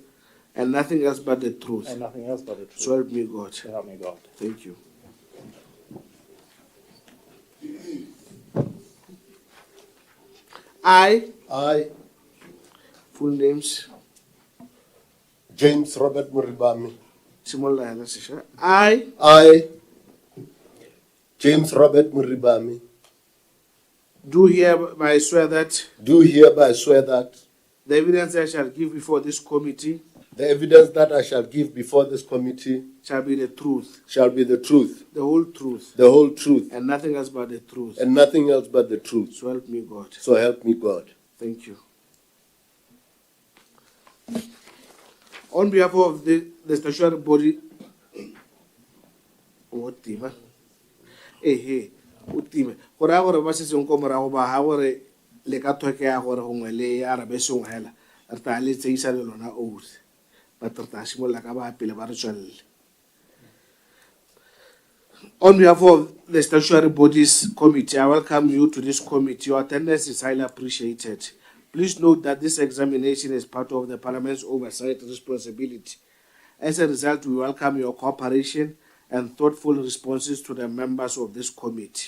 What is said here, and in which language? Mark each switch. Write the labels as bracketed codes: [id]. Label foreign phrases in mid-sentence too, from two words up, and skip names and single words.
[en] and nothing else but the truth. and nothing else but the truth. So help me God. So help me God. Thank you. I, full names, James Robert Muribami. [tn] Simola hela sesha. [en] I, James Robert Muribami, do hereby swear that do hereby swear that the evidence I shall give before this committee the evidence that I shall give before this committee shall be the truth, shall be the truth, the whole truth, the whole truth, and nothing else but the truth. and nothing else but the truth. So help me God. So help me God. Thank you. On behalf of the statutory body, what team? Hey, what team? [tn] Gore a gore ba se seng ko morago ba ha gore le ka tlhokega gore gongwe le arabe sengwe hela re tla le tseisa le lona oath but re tla simolola ka ba pele ba re tswelele. [en] On behalf of the Statutory Bodies Committee, I welcome you to this committee. Your attendance is highly appreciated. Please note that this examination is part of the Parliament's oversight responsibility. As a result, we welcome your cooperation and thoughtful responses to the members of this committee.